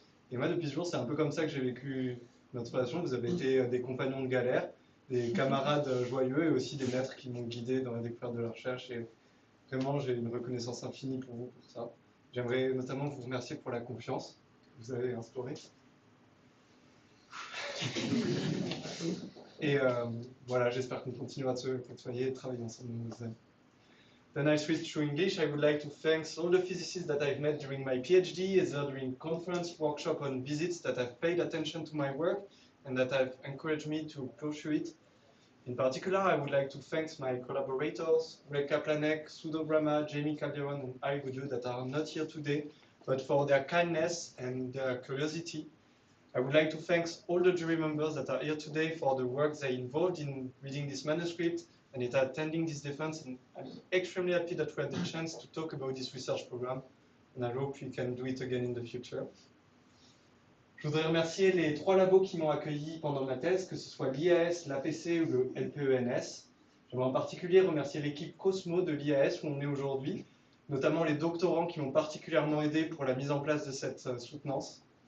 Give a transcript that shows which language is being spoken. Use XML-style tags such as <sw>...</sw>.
<fr>Et moi, depuis ce jour, c'est un peu comme ça que j'ai vécu notre relation. Vous avez été des compagnons de galère, des camarades joyeux et aussi des maîtres qui m'ont guidé dans la découverte de la recherche. Et vraiment, j'ai une reconnaissance infinie pour vous pour ça. J'aimerais notamment vous remercier pour la confiance que vous avez instaurée. Et voilà, j'espère qu'on continuera de se côtoyer et de travailler ensemble dans nos années.</fr> <en>Then I switch to English. I would like to thank all the physicists that I've met during my Ph.D, either during conference, workshop, and visits that have paid attention to my work and that have encouraged me to pursue it. In particular, I would like to thank my collaborators, Greg Kaplanek, Sudo Brahma, Jamie Calderon, and I Gudu that are not here today, but for their kindness and their curiosity. I would like to thank all the jury members that are here today for the work they involved in reading this manuscript and in attending this defense. And I'm extremely happy that we had the chance to talk about this research program, and I hope we can do it again in the future.</en> <fr>Je voudrais remercier les 3 labos qui m'ont accueilli pendant ma thèse, que ce soit l'IAS, l'APC ou le LPENS. J'aimerais en particulier remercier l'équipe Cosmo de l'IAS où on est aujourd'hui, notamment les doctorants qui m'ont particulièrement aidé pour la mise en place de cette soutenance.</fr>